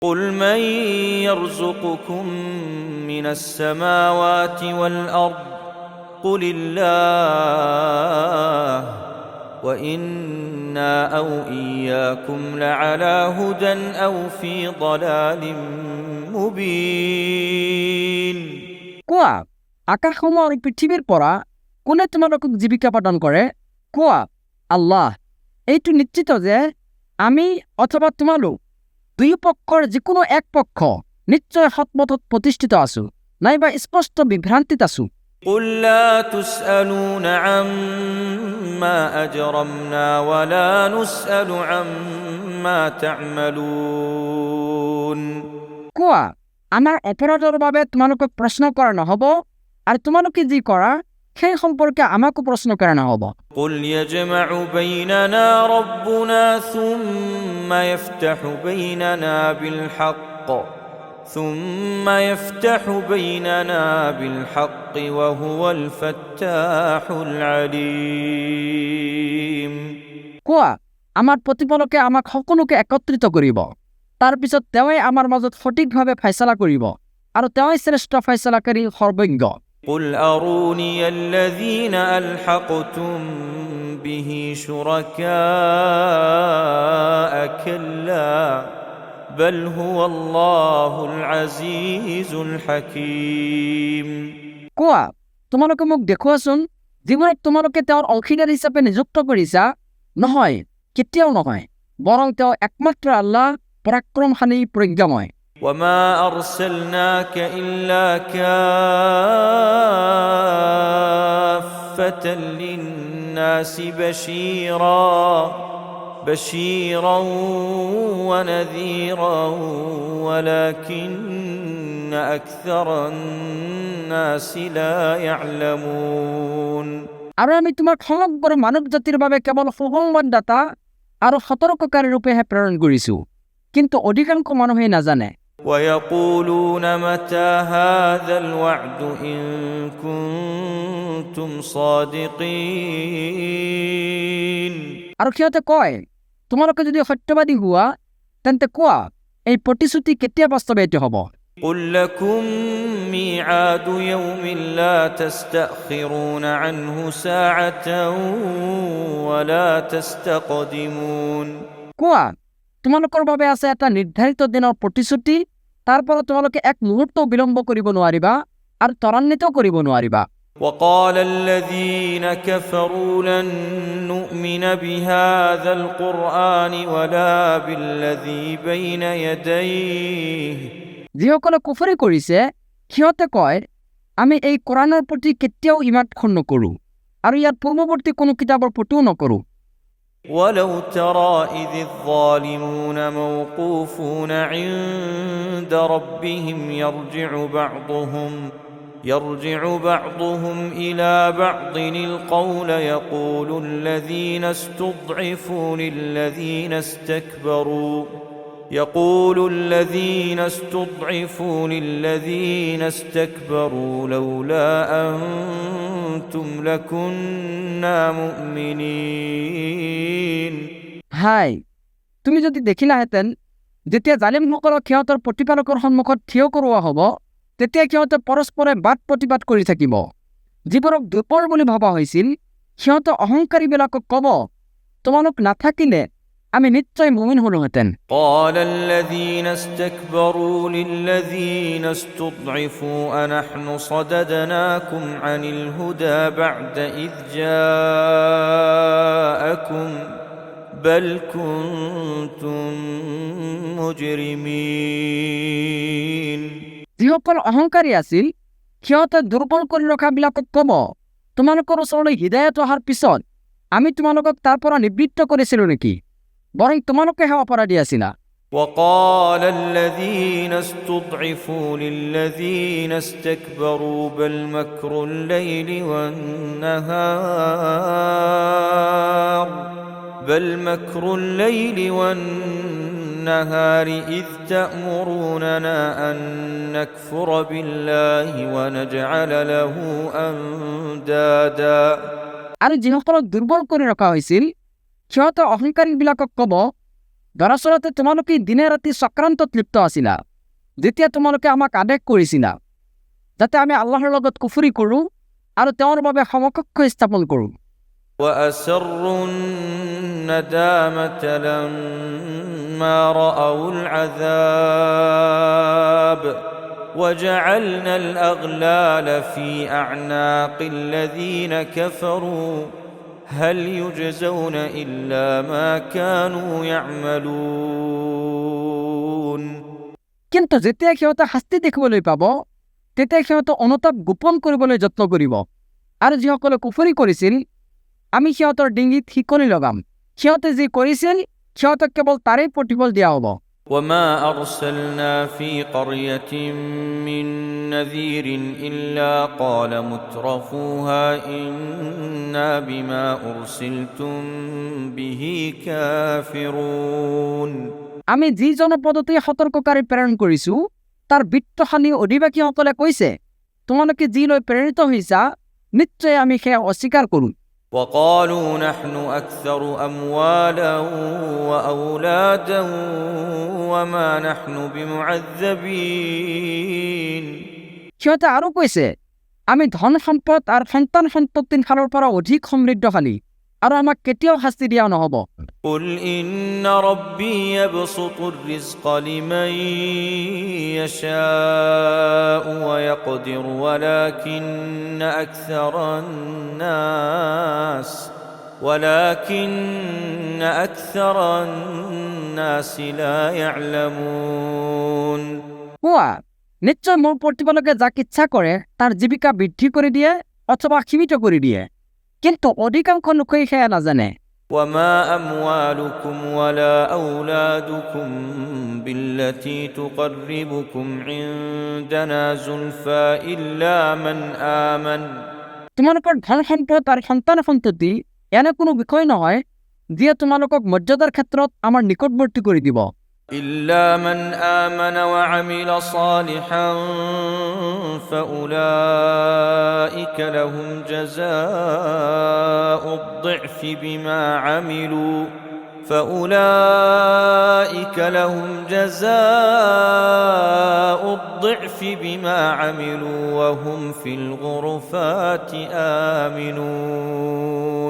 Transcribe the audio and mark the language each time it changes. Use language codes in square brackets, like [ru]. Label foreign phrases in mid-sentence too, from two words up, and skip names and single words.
[ar] قل من يرزقكم من السماوات والأرض قل الله وإنا أو إياكم لعلى هدى أو في ضلال مبين [as] কোৱা আকাশসমূহ আৰু পৃথিৱীৰ পৰা কোনে তোমালোকক জীৱিকা প্ৰদান কৰে? কোৱা আল্লাহ। এইটো নিশ্চিত যে আমি অথবা তোমালোক দুই পক্ষৰ যিকোনো এক পক্ষ নিশ্চয় সৎপথত প্ৰতিষ্ঠিত আছো, নাইবা স্পষ্ট বিভ্ৰান্তিত আছো। [ar] قل لا تسألون عما أجرمنا ولا نسأل عما تعملون [as] কোৱা আমাৰ অপৰাধৰ বাবে তোমালোকক প্ৰশ্ন কৰা নহব, আৰু তোমালোকে যি কৰা সেই সম্পৰ্কে আমাকো প্ৰশ্ন কৰা নহব। [ar] قل يجمع بيننا ربنا ثم يفتح بيننا بالحق وهو الفتاح العليم [as] কোৱা আমাৰ প্ৰতিপালকে আমাক সকলোকে একত্ৰিত কৰিব, তাৰ পিছত তেওঁই আমাৰ মাজত সঠিকভাৱে ফয়সালা কৰিব, আৰু তেওঁই শ্ৰেষ্ঠ ফয়সালাকাৰী সৰ্বজ্ঞ। [ar] قل أروني الذين ألحقتم به شركاء كلا بل هو الله العزيز الحكيم [as] কোৱা তোমালোকে মোক দেখুৱাচোন যিবোৰক তোমালোকে তেওঁৰ অংশীদাৰ হিচাপে নিযুক্ত কৰিছা। নহয়, কেতিয়াও নহয়, বৰং তেওঁ একমাত্ৰ আল্লাহ, পৰাক্ৰমশালী, প্ৰজ্ঞাময়। [ar] وما أرسلناك إلا كافة للناس بشيرا ونذيرا ولكن أكثر الناس لا يعلمون [as] আৰু আমি তোমাক সমগ্ৰ মানৱ জাতিৰ বাবে কেৱল সুসংবাদদাতা আৰু সতৰ্ককাৰী ৰূপেহে প্ৰেৰণ কৰিছো, কিন্তু অধিকাংশ মানুহে নাজানে। [ar] ويقولون متى هذا الوعد إن كنتم صادقين [as] আৰু সিহঁতে কয় তোমালোকে যদি সত্যবাদী হোৱা তেন্তে কোৱা এই প্ৰতিশ্ৰুতি কেতিয়া বাস্তৱায়িত হ'ব? [ar] قل لكم ميعاد يوم لا تستأخرون عنه ساعة ولا تستقدمون [as] কোৱা তোমালোকৰ বাবে আছে এটা নিৰ্ধাৰিত দিনৰ প্ৰতিশ্ৰুতি, তাৰ পৰা তোমালোকে এক মুহূৰ্ত বিলম্ব কৰিব নোৱাৰিবা আৰু ত্বৰান্বিত কৰিব নোৱাৰিবা। [ar] وقال الذين كفروا لن نؤمن بهذا القرآن ولا بالذي بين يديه [as] যিসকলে কুফৰি কৰিছে সিহঁতে কয় আমি এই কোৰাণৰ প্ৰতি কেতিয়াও ইমান নকৰো আৰু ইয়াৰ পূৰ্বৱৰ্তী কোনো কিতাপৰ প্ৰতিও নকৰো। [ar] ولو ترى إذ الظالمون موقوفون عند ربهم يرجع بعضهم إلى بعض القول يقول الذين استضعفوا للذين استكبروا لولا أنتم لكنا مؤمنين [as] হাই, তুমি যদি দেখিলাহেঁতেন যেতিয়া জালিমসকলক সিহঁতৰ প্ৰতিপালকৰ সন্মুখত থিয় কৰোৱা হ'ব, তেতিয়া সিহঁতে পৰস্পৰে বাদ প্ৰতিবাদ কৰি থাকিব। যিবোৰক দুৰ্বল বুলি ভবা হৈছিল সিহঁতে অহংকাৰীবিলাকক ক'ব তোমালোক নাথাকিলে আমি নিশ্চয় মুমিন হলোহেঁতেন। [ar] قال الذين استكبروا للذين استضعفوا أنحن صددناكم عن الهدى بعد إذ جاءكم بل كنتم مجرمين [as] যিসকল অহংকাৰী আছিল সিহঁতে দুৰ্বল কৰি ৰখাবিলাকক ক'ব তোমালোকৰ ওচৰলৈ হিদায়ত অহাৰ পিছত আমি তোমালোকক তাৰ পৰা নিবৃত্ত কৰিছিলো নেকি? বৰং তোমালোকেহে অপৰাধী আছিলা। [ar] وقال الذين استضعفوا للذين استكبروا بل مكر الليل والنهار إذ تأمروننا أن نكفر بالله ونجعل له أندادا [as] আৰু যিসকলক দুৰ্বল কৰি ৰখা হৈছিল সিহঁতে অহংকাৰীবিলাকক ক'ব দৰাচলতে তোমালোকে দিনে ৰাতি চক্ৰান্তত লিপ্ত আছিলা যেতিয়া তোমালোকে আমাক আদেশ কৰিছিলা যাতে আমি আল্লাহৰ লগত কুফৰি কৰোঁ আৰু তেওঁৰ বাবে সমকক্ষ স্থাপন কৰোঁ [ar] وأسروا الندامة لما رأوا العذاب وجعلنا الأغلال في أعناق الذين كفروا هل يجزون إلا ما كانوا يعملون [as] কিন্তু যেতিয়া সিহঁতে শাস্তি দেখিবলৈ পাব তেতিয়া সিহঁতে অনুতাপ গোপন কৰিবলৈ যত্ন কৰিব আৰু যিসকলে কুফৰি কৰিছিল আমি সিহঁতৰ ডিঙিত শিকলি লগাম সিহঁতে যি কৰিছিল সিহঁতক কেৱল তাৰেই প্ৰতিফল দিয়া হ'ব [ar] وما أرسلنا في قرية من نذير إلا قال مترفوها إنا بما أرسلتم به كافرون [as] আমি যি জনপদতে সতৰ্ককাৰী প্ৰেৰণ কৰিছো তাৰ বিত্তশালী অধিবাসীসকলে কৈছে তোমালোকে যি লৈ প্ৰেৰিত হৈছা নিশ্চয় আমি সেয়া অস্বীকাৰ কৰোঁ [ar] وقالوا نحن أكثر أموالا وأولادا وما نحن بمعذبين [as] সিহঁতে আৰু কৈছে আমি ধন সম্পদ আৰু সন্তান সন্ততিৰ ফালৰ পৰা অধিক সমৃদ্ধশালী আৰু আমাক কেতিয়াও শাস্তি দিয়া নহ'ব [ar] قل إن ربي يبسط الرزق لمن يشاء ويقدر ولكن أكثر الناس لا يعلمون [as] কোৱা নিশ্চয় মোৰ প্ৰতিপালকে যাক ইচ্ছা কৰে তাৰ জীৱিকা বৃদ্ধি কৰি দিয়ে অথবা সীমিত কৰি দিয়ে কিন্তু অধিকাংশ লোকেই সেয়া নাজানে [ar] وما أموالكم ولا أولادكم بالتي تقربكم عندنا زلفى إلا من آمن [as] তোমালোকৰ ধন সম্পদ আৰু সন্তান সন্ততি এনে কোনো বিষয় নহয় যিয়ে তোমালোকক মৰ্যাদাৰ ক্ষেত্ৰত আমাৰ নিকটৱৰ্তী কৰি দিব [ar] إلا من آمن وعمل صالحا فأولئك لهم جزاء الضعف بما عملوا وهم في الغرفات آمنون